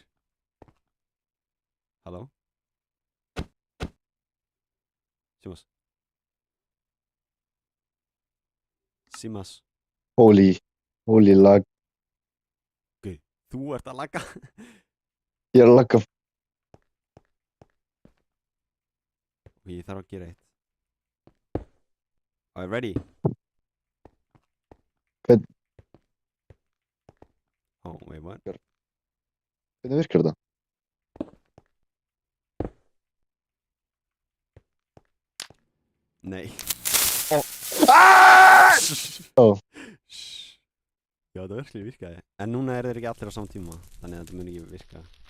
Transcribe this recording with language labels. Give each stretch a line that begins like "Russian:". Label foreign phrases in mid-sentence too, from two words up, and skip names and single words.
Icelandic: Halló? Simas. Simas.
English: Holy lag.
Icelandic: Þú ert að lagga. Ég er að lagga. Ok, ég þarf að gera eitt.
English: Alright, ready?
Icelandic: Hvern-
English: Oh, wait, what?
Icelandic: Hvernig virkar þetta? Nei. Ah! Ó. Já, það virkelig virkaði. En núna eru þeir ekki allir á saman tíma, þannig að þetta mun ekki virka.